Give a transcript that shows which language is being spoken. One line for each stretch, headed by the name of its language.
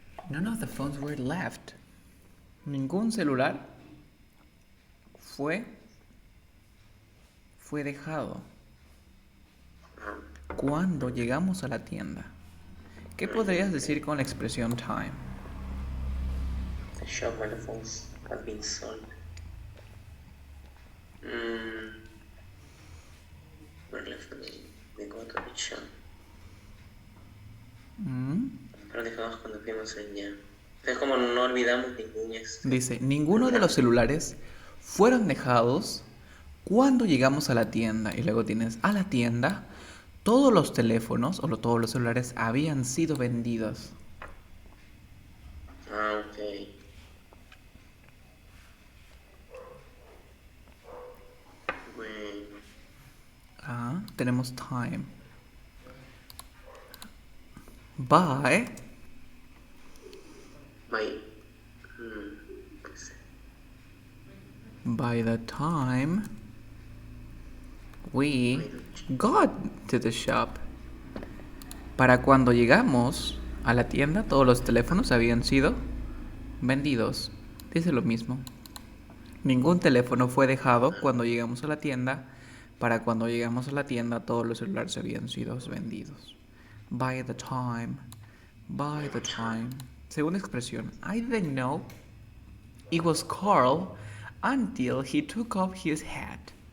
English: None of the phones were left.
Spanish: Ningún celular fue dejado. Cuando llegamos a la tienda. ¿Qué podrías decir con la expresión time?
English: The shop where the phones have been sold. We're left we go to the shop.
Spanish: Pero dejamos cuando fuimos allá. Es como no olvidamos ningún Dice, ninguno de los celulares fueron dejados cuando llegamos a la tienda. Y luego tienes a la tienda. Todos los teléfonos todos los celulares habían sido vendidos. Ah, ok. Bueno. Tenemos time.
English: By the time we got to the shop.
Spanish: Para cuando llegamos a la tienda, todos los teléfonos habían sido vendidos. Dice lo mismo. Ningún teléfono fue dejado cuando llegamos a la tienda. Para cuando llegamos a la tienda, todos los celulares habían sido vendidos.
English: By the time. By the time.
Spanish: Segunda expresión.
English: I didn't know it was Carl until he took off his hat.